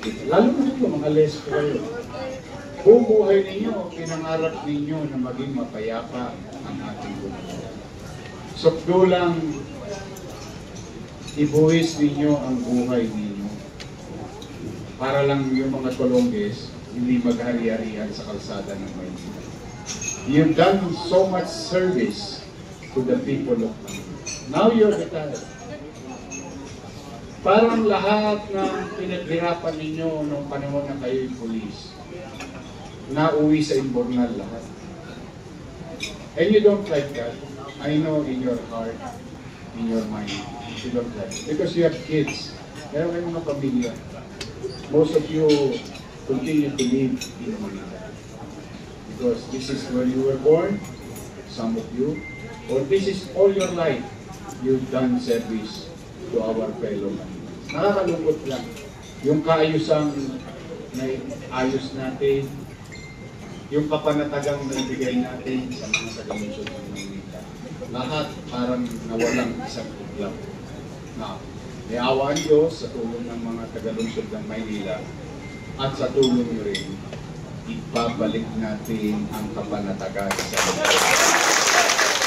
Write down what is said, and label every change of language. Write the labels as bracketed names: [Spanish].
[Filipino] Lalo na ito, mga lesbo kayo. Buong buhay ninyo, pinangarap ninyo na maging mapayapa ang ating buhay. Sukdo lang, ibuwis ninyo ang buhay ninyo. Para lang yung mga Colombies, hindi maghari-harihan sa kalsada ng Maynila. [English] You've done so much service to the people of Maynila. Now you're retired. [Filipino] Parang lahat ng pinaghirapan ninyo nung panahon na kayo'y pulis, nauwi sa imbornal lahat. [English] And you don't like that. I know in your heart, in your mind, you don't like it. Because you have kids. [Filipino] Meron kayong mga pamilya. [English] Most of you continue to live in Manila. Because this is where you were born, some of you, or this is all your life, you've done service to our fellow man. [Filipino] Nakakalungkot lang. Yung kaayusan na ayos natin, yung kapanatagang naibigay natin sa mga taga-lungsod ng Maynila, lahat parang nawalang isang iglap. Na may awa ang Diyos sa tulong ng mga taga-lungsod ng Maynila at sa tulong nyo rin, ibabalik natin ang kapanatagan sa Maynila.